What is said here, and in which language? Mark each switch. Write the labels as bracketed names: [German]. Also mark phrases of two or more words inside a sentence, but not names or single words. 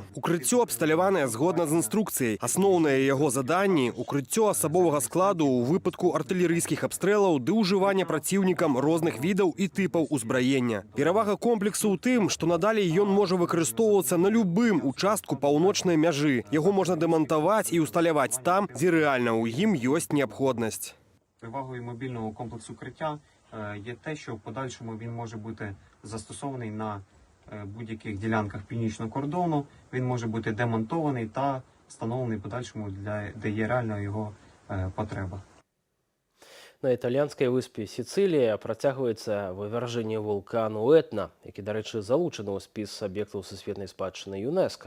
[Belarusian] Укрыццё абсталяванае згодна з інструкцыяй. Асноўныя яго заданні – укрыццё асабовага складу ў выпадку артылерыйскіх абстрэлаў ды ўжывання праціўнікам розных відаў і тыпаў узбраення. Перавага комплексу ў тым, што надалей ён можа выкарыстоўвацца на любым участку паўночнай мяжы. Яго можна дэмантаваць і усталяваць там, дзе рэальна ў ім ёсць неабходнасць. [Ukrainian] Перевагою мобільного комплексу укриття є те, що в подальшому він може бути застосований на будь-яких ділянках північного кордону, він може бути демонтований та встановлений в подальшому, де є реальна його потреба. [Belarusian] На італьянській виспі Сіцилія працягваецца вывяржэнне вулкану Этна, які, да рэчы, залучаны ў спіс аб'ектаў сусветнай спадчыны ЮНЕСКО.